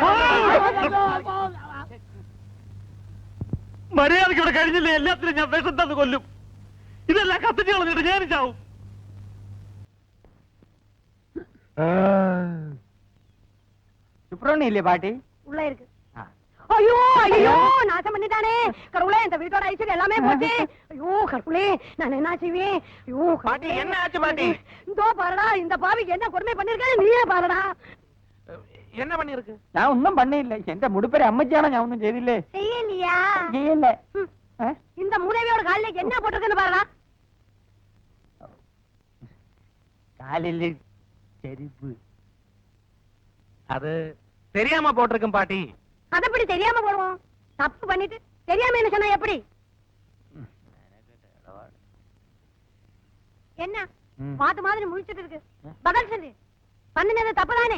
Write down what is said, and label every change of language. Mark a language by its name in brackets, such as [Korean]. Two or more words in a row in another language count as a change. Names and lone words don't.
[Malayalam] മര്യാദയ്ക്ക് ഇവിടെ കഴിഞ്ഞില്ലേ? എല്ലാത്തിനും ഞാൻ വിഷം തന്നു കൊല്ലും. ഇതെല്ലാം കത്തിച്ച് കളഞ്ഞിട്ട് ഞാൻ ചാവും. സുബ്രഹ്മണ്യല്ലേ പാട്ടി? [Tamil] உள்ள இருக்கு. ஐயோ ஐயோ, நாசம் பண்ணிட்டானே கடவுளே. இந்த வீட்டோட ஐஸ்வர்யம் எல்லாமே போச்சு. ஐயோ கடவுளே, நான் என்ன செய்வேன்? ஐயோ பாட்டி, என்ன ஆச்சு பாட்டி? இதோ பாருடா, இந்த பாவிக்கு என்ன கொடுமை பண்ணிருக்காரு நீயே பாருடா. என்ன பண்ணிருக்கு? [Malayalam] ഞാൻ ഒന്നും പണിയില്ല. എന്റെ മുടിപ്പര അമ്മച്ചാണോ? ഞാൻ ഒന്നും ചെയ്തില്ലേ? [Tamil] செய்யலையா? [Malayalam] ചെയ്യല്ലേ? [Tamil] இந்த மூதேவியோட காலில என்ன போட்டிருக்குன்னு பாருடா. [Malayalam] കാലില് ചെരുപ്പ്. [Tamil] அது தெரியாம போட்டிருக்கும் பாட்டி. அது எப்படி தெரியாம போடுவோம்? தப்பு பண்ணிட்டு தெரியாம என்ன சொன்னா எப்படி? என்ன மாத்து மாதிரி முழிச்சிட்டு இருக்கு? பதில் சொல்லு. பண்ணினது தப்பு தானே?